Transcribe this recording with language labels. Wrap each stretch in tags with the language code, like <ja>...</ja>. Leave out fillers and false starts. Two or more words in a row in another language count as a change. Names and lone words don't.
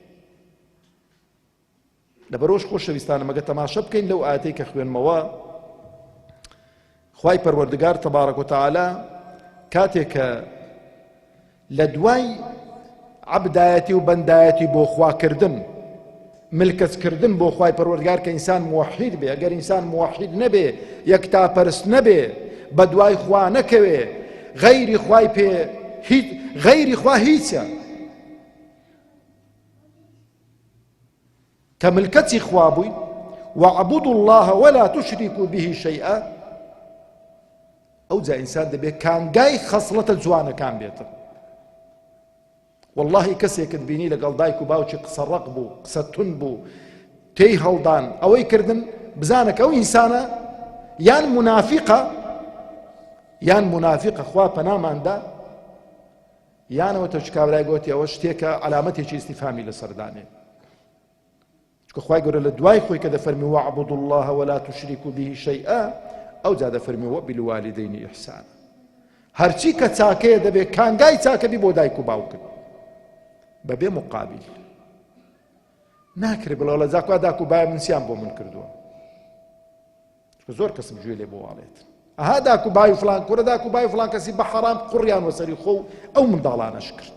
<ckb>لەبەرەوەش خۆشەویستانە مەگە تەماشە بکەین لەو ئاەتەی کە خوێنمەوە، خوای پەروەردگار</ckb> <ar>تەبارەک و تەعالا</ar> <ckb>کاتێک کە لە دوای عەبدایەتی و بەندایەتی بۆ خواکردن، ملکەتکردن بۆ خوای پەروەردگار کە ئینسان موحید بێ، ئەگەر ئینسان موحید نەبێ، یەکتاپەرست نەبێ، بە دوای خوا نەکەوێ، غەیری خوای پێ غەیری خوا هیچە کە ملکەتی خوا بووی،</ckb> <ar>وَاعْبُدُوا اللَّهَ وَلَا تُشْرِكُوا بِهِ شَيْئًا،</ar> <ckb>ئەو جا ئینسان دەبێت کانگای خەسڵەتە جوانەکان بێتە. واللهی کەسێکت بینی لەگەڵ دایک و باوکی قسە ڕق بوو، قسە تون بوو، تێی هەڵدان ئەوەی کردن، بزانە کە ئەو ئینسانە یان منافقە خوا پەناماندا، یانەوە تۆ کابرای گوتی ئەوە شتێکە عەلامەتێکی ئیستیفهامی لەسەردانێ. چونکە خوای گەورە لە دوای خۆی کە دەفەرمی</ckb> <ar>وَاعْبُدُوا اللَّهَ وَلَا تُشْرِكُوا بِهِ شَيْئًا،</ar> <ckb>ئەو جا دەفەرمی</ckb> <ar>وَبِالْوَالِدَيْنِ إِحْسَانًا.</ar> <ckb>هەرچی کە چاکەیە دەبێت کانگای چاکەبی بۆ دایک و باوکت بەبێ مقابل. ناکرێ بڵێ وەڵا جاکوا داک و بایە من سیان بۆ من کردووە، چونکە زۆر کەسم گوێ لێ بۆ واڵێت ئەها داک و بای فڵان کوڕە، داک و بای فڵان کەسی بە حەرام قوڕیان وەسەری خۆ و ئەو منداڵانەش کرد.</ckb>